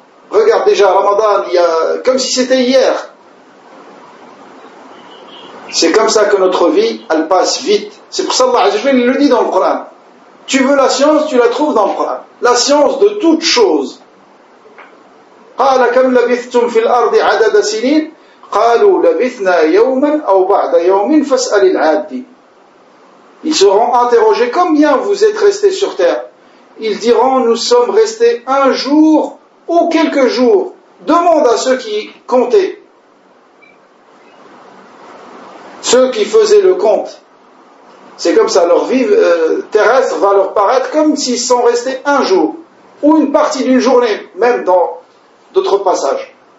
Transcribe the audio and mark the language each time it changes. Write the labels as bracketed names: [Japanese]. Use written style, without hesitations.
[French] Regarde déjà Ramadan, comme si c'était hier. C'est comme ça que notre vie, elle passe vite. C'est pour ça qu'Allah Azza wa Jalla le dit dans le Coran. Tu veux la science, tu la trouves dans le Coran. La science de toute chose. [Arabic] قال كم لبثتم في الأرض عدد سنين قالوا لبثنا يوما أو بعد يوم فاسأل العادين. [French] Ils seront interrogés, combien vous êtes restés sur terre? Ils diront, nous sommes restés un jour ou quelques jours. Demande à ceux qui comptaient, ceux qui faisaient le compte. C'est comme ça, leur vie terrestre va leur paraître comme s'ils sont restés un jour ou une partie d'une journée, même dans d'autres passages.